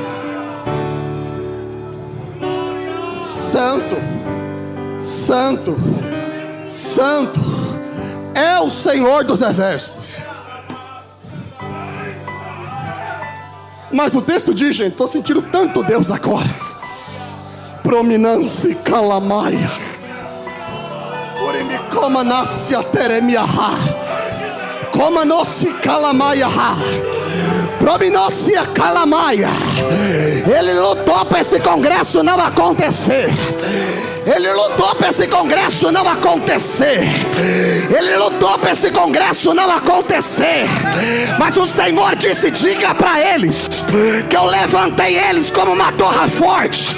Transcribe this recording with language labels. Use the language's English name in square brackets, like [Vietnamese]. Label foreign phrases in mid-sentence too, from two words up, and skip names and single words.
[Portuguese] Santo, Santo, Santo é o Senhor dos Exércitos. Mas o texto diz, gente, estou sentindo tanto Deus agora. Prominância calamaia. Urimi coma nascia teremiaha. Coma nosse calamaia. Prominância calamaia. Ele lutou para esse congresso não acontecer. Ele lutou para esse congresso não acontecer. Ele lutou para esse congresso não acontecer. Mas o Senhor disse: diga para eles que eu levantei eles como uma torre forte.